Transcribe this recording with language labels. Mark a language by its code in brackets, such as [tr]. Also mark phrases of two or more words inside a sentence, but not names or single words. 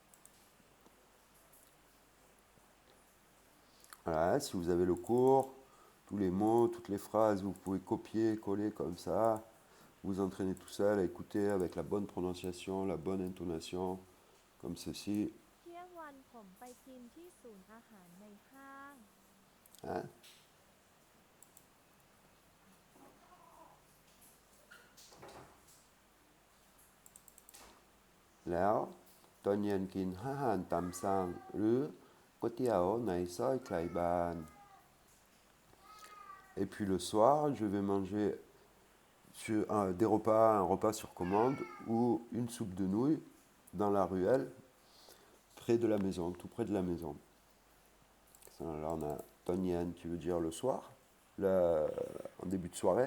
[fr] Voilà, si vous avez le cours, tous les mots, toutes les phrases, vous pouvez copier, coller comme ça. Vous entraînez tout seul à écouter avec la bonne prononciation, la bonne intonation, comme ceci. [th] เที่ยงวันผมไปกินที่ศูนย์อาหารในห้าง [fr] Hein? [th] แล้วตอนเย็นกินอาหารตามสั่งหรือก๋วยเตี๋ยวในซอยใกล้บ้าน [fr] Et puis le soir, je vais manger des repas, un repas sur commande ou une soupe de nouilles dans la ruelle, près de la maison, tout près de la maison. Alors on a Tonyen qui veut dire le soir, en début de soirée.